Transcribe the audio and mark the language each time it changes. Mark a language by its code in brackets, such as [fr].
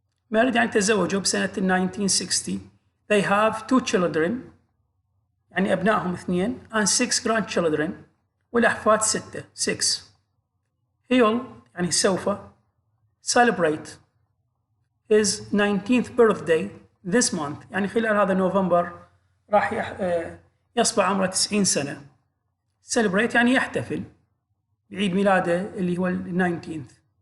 [ar] married يعني تزوجوا بسنة 1960. [en] They have 2 children [ar] يعني أبنائهم [en] 2 and 6 grandchildren والأحفاد 6. [ar] He'll يعني سوف [en] celebrate his 19th birthday this month [ar] يعني خلال هذا نوفمبر راح يصبح عمره 90 سنة. celebrate يعني يحتفل بعيد ميلاده اللي هو 19th.